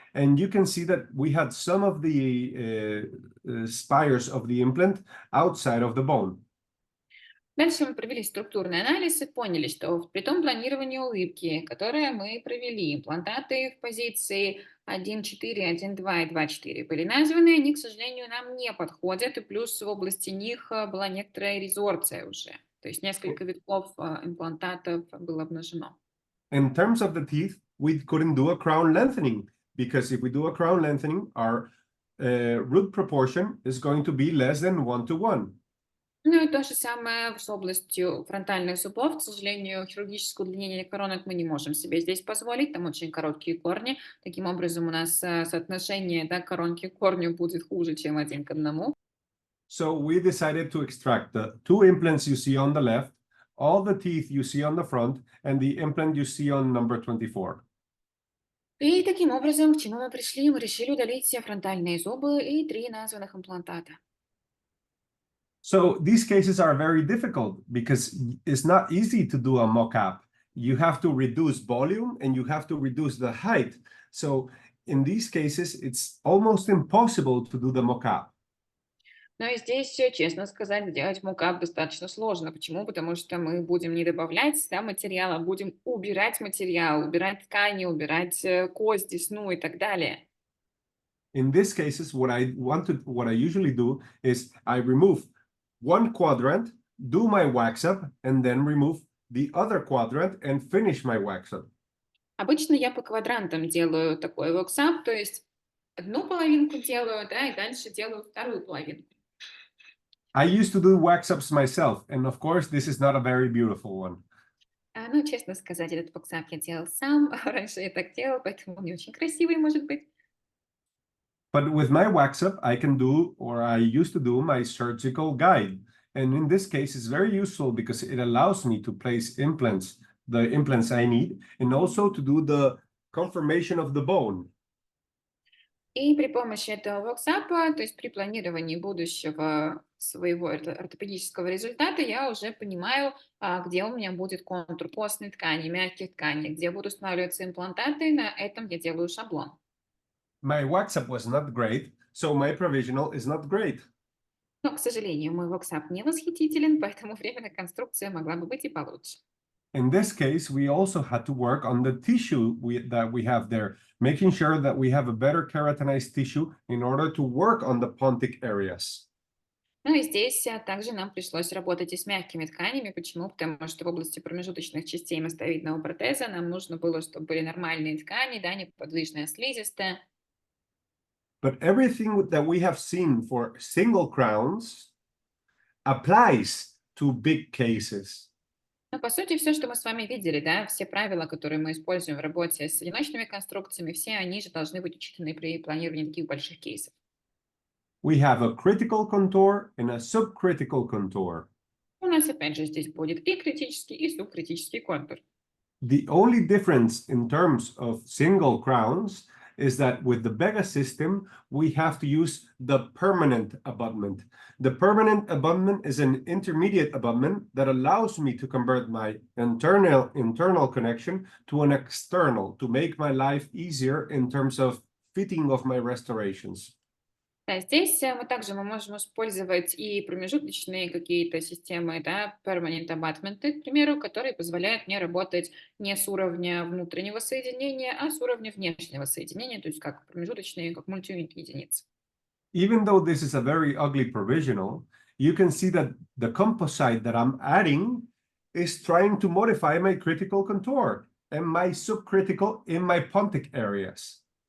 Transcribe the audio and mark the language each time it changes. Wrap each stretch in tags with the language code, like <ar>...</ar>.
<en>And you can see that we had some of the spires of the implant outside of the bone.</en> <ru>Дальше мы провели структурный анализ и поняли, что при том планировании улыбки, которое мы провели, имплантаты в позиции 1.4, 1.2 и 2.4 были названы, они, к сожалению, нам не подходят, и плюс в области них была некоторая резорбция уже, то есть несколько витков имплантатов было обнажено.</ru> <en>In terms of the teeth, we couldn't do a crown lengthening because if we do a crown lengthening, our root proportion is going to be less than 1:1.</en> <ru>Ну и то же самое с областью фронтальных зубов. К сожалению, хирургическое удлинение коронок мы не можем себе здесь позволить, там очень короткие корни. Таким образом, у нас соотношение, да, коронки к корню будет хуже, чем 1 к 1.</ru> <en>So we decided to extract the 2 implants you see on the left, all the teeth you see on the front, and the implant you see on number 24.</en> <ru>И таким образом, к чему мы пришли? Мы решили удалить все фронтальные зубы и 3 названных имплантата.</ru> <en>So these cases are very difficult because it's not easy to do a mock-up. You have to reduce volume and you have to reduce the height. So in these cases, it's almost impossible to do the mock-up.</en> <ru>Но и здесь, честно сказать, сделать мокап достаточно сложно. Почему? Потому что мы будем не добавлять, да, материала, будем убирать материал, убирать ткани, убирать кость, десну и так далее.</ru> <en>In these cases, what I usually do is I remove one quadrant, do my wax up, and then remove the other quadrant and finish my wax up.</en> <ru>Обычно я по квадрантам делаю такой воксап, то есть одну половинку делаю, да, и дальше делаю вторую половинку.</ru> <en>I used to do wax ups myself, and of course, this is not a very beautiful one.</en> <ru>Ну, честно сказать, этот воксап я делал сам, раньше я так делала, поэтому он не очень красивый, может быть.</ru> <en>But with my wax up, I can do, or I used to do, my surgical guide. And in this case, it's very useful because it allows me to place implants, the implants I need, and also to do the conformation of the bone.</en> <ru>И при помощи этого воксапа, то есть при планировании будущего своего ортопедического результата, я уже понимаю, где у меня будет контур костной ткани, мягких тканей, где будут устанавливаться имплантаты, на этом я делаю шаблон.</ru> <en>My wax up was not great, so my provisional is not great.</en> <ru>Но, к сожалению, мой воксап не восхитителен, поэтому временная конструкция могла бы быть и получше.</ru> <en>In this case, we also had to work on the tissue that we have there, making sure that we have a better keratinized tissue in order to work on the pontic areas.</en> <ru>Ну и здесь также нам пришлось работать и с мягкими тканями. Почему? Потому что в области промежуточных частей мостовидного протеза нам нужно было, чтобы были нормальные ткани, да, неподвижная слизистая.</ru> <en>But everything that we have seen for single crowns applies to big cases.</en> <ru>Но, по сути, все, что мы с вами видели, да, все правила, которые мы используем в работе с одиночными конструкциями, все они же должны быть учтены при планировании таких больших кейсов.</ru> <en>We have a critical contour and a subcritical contour.</en> <ru>У нас, опять же, здесь будет и критический, и субкритический контур.</ru> <en>The only difference in terms of single crowns is that with the VEGA system, we have to use the permanent abutment. The permanent abutment is an intermediate abutment that allows me to convert my internal connection to an external, to make my life easier in terms of fitting of my restorations.</en> <ru>Да, здесь мы можем использовать и промежуточные какие-то системы, да, permanent abutment, к примеру, которые позволяют мне работать не с уровня внутреннего соединения, а с уровня внешнего соединения, то есть как промежуточные, как мультиюнит единиц.</ru> <en>Even though this is a very ugly provisional, you can see that the composite that I'm adding is trying to modify my critical contour and my subcritical in my pontic areas.</en>